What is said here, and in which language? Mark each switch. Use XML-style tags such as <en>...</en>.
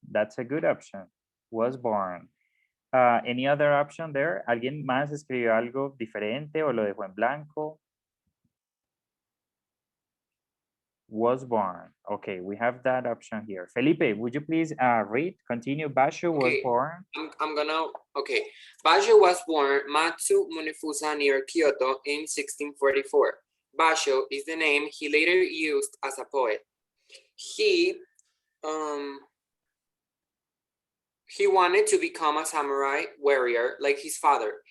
<en>That's a good option, was born. Any other option there?</en> <es>¿Alguien más escribió algo diferente o lo dejó en blanco?</es> <en>Was born. Okay, we have that option here. Felipe, would you please read? Continue. Basho was Okay. born. I'm gonna, okay. Basho was born Matsu Munefusa near Kyoto in 1644. Basho is the name he later used as a poet. He wanted to become a samurai warrior like his father.</en>